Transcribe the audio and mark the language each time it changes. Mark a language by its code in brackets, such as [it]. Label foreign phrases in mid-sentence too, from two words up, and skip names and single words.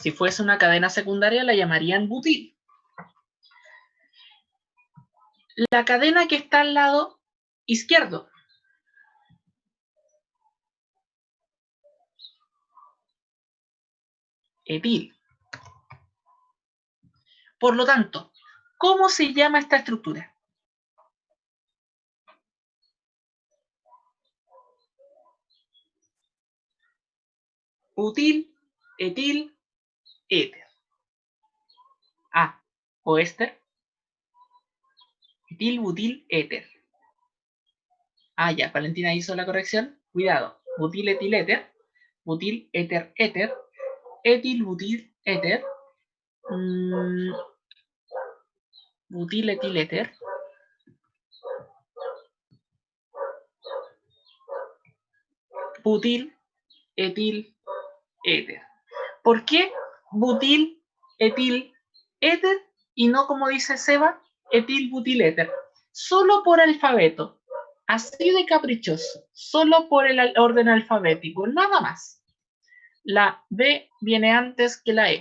[es] Si fuese una cadena secundaria, la llamarían butil. La cadena que está al lado izquierdo. Etil. Por lo tanto, ¿cómo se llama esta estructura? Butil, etil, éter. O éster. Etil, butil, éter. Ya, Valentina hizo la corrección. Cuidado. Butil, etil, éter. Butil, éter, éter. Etil, butil, éter. Butil, etil, éter. Butil, etil, éter. ¿Por qué butil, etil, éter y no, como dice Seba, etil, butil, éter? Solo por alfabeto. Así de caprichoso. Solo por el orden alfabético. Nada más. La B viene antes que la E.